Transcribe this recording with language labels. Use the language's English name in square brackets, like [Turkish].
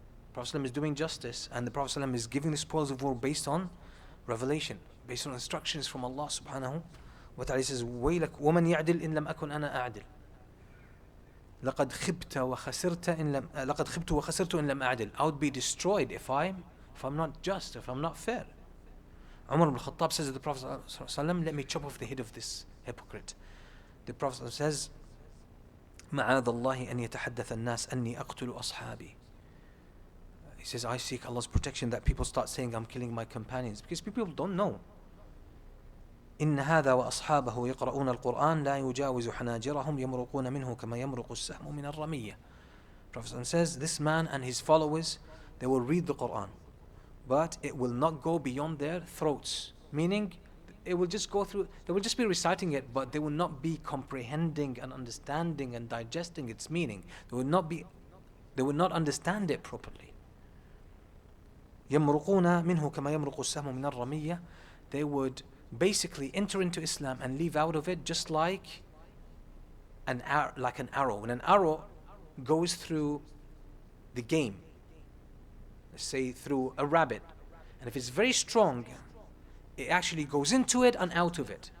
[English] The Prophet ﷺ is doing justice, and the Prophet ﷺ is giving the spoils of war based on revelation, based on instructions from Allah subhanahu wa ta'ala. He says, [Arabic] وَيْلَكْ وَمَنْ يَعْدِلْ إِن لَمْ أَكُنْ أَنَا أَعْدِلْ لَقَدْ خِبْتُ وَخَسِرْتُ إِن لَمْ أَعْدِلْ. [English] I would be destroyed if I'm not just, if I'm not fair. Umar ibn Khattab says to the Prophet ﷺ, let me chop off the head of this hypocrite. The Prophet ﷺ says, [Arabic] معاذ الله أن يتحدث الناس أني أقتل أصحابي. [English] He says, I seek Allah's protection that people start saying I'm killing my companions, because people don't know. [Arabic] إن هذا وأصحابه يقرؤون القرآن لا يجاوز حناجرهم يمرقون منه كما يمرق السهم من الرمية. [English] Prophet says, this man and his followers, they will read the Quran, but it will not go beyond their throats. Meaning, it will just go through, they will just be reciting it, but they will not be comprehending and understanding and digesting its meaning. They will not understand it properly. [Arabic] يمرقون منه كما يمرق السهم من الرمية. [English] They would basically enter into Islam and leave out of it just like an arrow. When an arrow goes through the game, let's say through a rabbit, and if it's very strong, it actually goes into it and out of it.